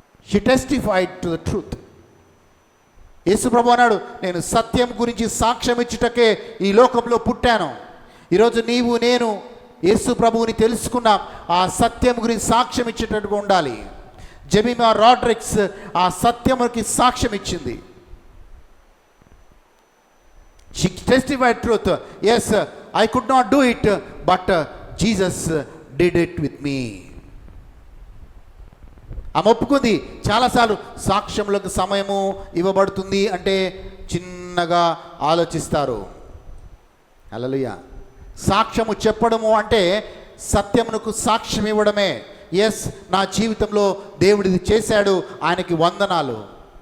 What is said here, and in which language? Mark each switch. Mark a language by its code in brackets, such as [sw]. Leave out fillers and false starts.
[en] She testified to the truth. [te] యేసు ప్రభు అన్నాడు, నేను సత్యం గురించి సాక్ష్యం ఇచ్చుటకే ఈ లోకంలో పుట్టాను. ఈరోజు నేను యేసు ప్రభువుని తెలుసుకున్నాం, ఆ సత్యం గురించి సాక్ష్యం ఇచ్చేటట్టుగా ఉండాలి. జెమిమా రాడ్రిక్స్ ఆ సత్యముకి సాక్ష్యం ఇచ్చింది. [en] She testified truth. Yes, I could not do it, but Jesus did it with me. [te] ఆమె ఒప్పుకుంది. చాలాసార్లు సాక్ష్యములకు సమయము ఇవ్వబడుతుంది అంటే చిన్నగా ఆలోచిస్తారు. హల్లెలూయా. సాక్ష్యము చెప్పడము అంటే సత్యమునకు సాక్ష్యం ఇవ్వడమే. ఎస్, నా జీవితంలో దేవుడిది చేశాడు, ఆయనకి వందనాలు.